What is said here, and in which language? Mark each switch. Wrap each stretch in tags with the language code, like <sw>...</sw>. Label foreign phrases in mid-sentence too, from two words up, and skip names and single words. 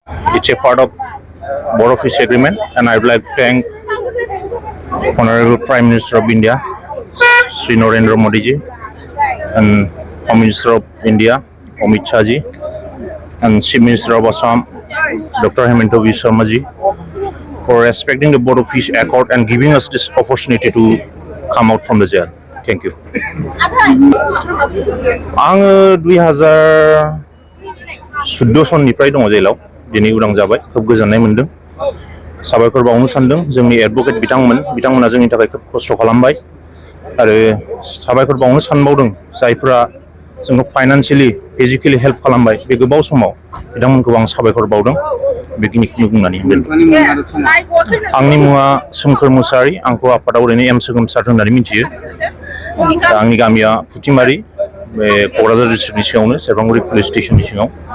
<en>It's a part of Border Fish Agreement, and I would like to thank Honorable Prime Minister of India, Sri Narendra Modi ji, and Home Minister of India, Amit Shah ji, and Chief Minister of Assam, Dr. Hemanta Biswa Sharma ji, for respecting the Border Fish Accord and giving us this opportunity to come out from the jail. Thank you.</en> <brx>आङो 2014 सननिफ्राय दङ जेलाव दिनै उदां जाबाय खोब गोजोननाय मोनदों साबायखर बावनो सानदों जोंनि एडभोकेट बिथांमोना जोंनि थाखाय खोब खस्थ' खालामबाय आरो साबायखर बावनो सानबावदों जायफोरा जोंखौ</brx> <en>financially physically help</en> <brx>खालामबाय बे गोबाव समाव बिथांमोनखौ आं साबायखर बावदों बेखिनिखौनो बुंनानै आंनि मुङा सोमखोर मुसाहारि आंखौ आफादाव ओरैनो एम सोगोमसार होननानै मिथियो आंनि गामिया फुथिमारि बे क'क्राझार डिस्ट्रिक्टनि सिङावनो सेरफांगुरि</brx> <en>police stationni</en> <brx>सिङाव</brx>